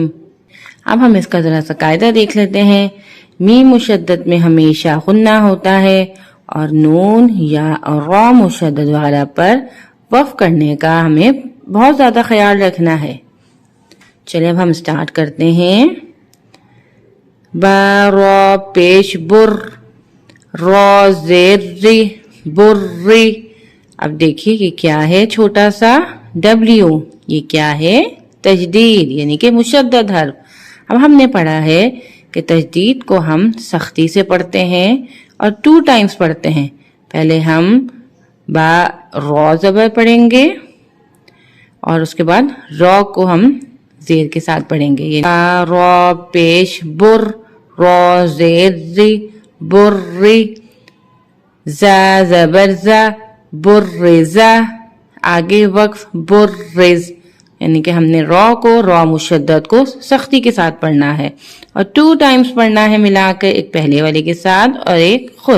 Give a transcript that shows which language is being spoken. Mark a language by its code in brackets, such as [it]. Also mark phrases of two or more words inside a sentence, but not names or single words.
[ur] اب ہم اس کا ذرا سا قاعدہ دیکھ لیتے ہیں۔ میم مشدد میں ہمیشہ غنہ ہوتا ہے اور نون یا اور را مشدد والا پر وقف کرنے کا ہمیں بہت زیادہ خیال رکھنا ہے۔ چلیں اب ہم سٹارٹ کرتے ہیں۔ با را پیش بر، را زیر ری، بری۔ اب دیکھیے یہ کیا ہے، چھوٹا سا ڈبلیو، یہ کیا ہے، تجدید یعنی کہ مشدد حرف۔ اب ہم نے پڑھا ہے کہ تجدید کو ہم سختی سے پڑھتے ہیں اور 2 ٹائمز پڑھتے ہیں۔ پہلے ہم با را زبر پڑھیں گے اور اس کے بعد را کو ہم زیر کے ساتھ پڑھیں گے۔ با را پیش بر، را زیر ری، بری۔ زا زبر زا، برزا، آگے وقف برز، یعنی کہ ہم نے را کو، را مشدد کو سختی کے ساتھ پڑھنا ہے اور 2 ٹائمز پڑھنا ہے ملا کر، ایک پہلے والے کے ساتھ اور ایک خود۔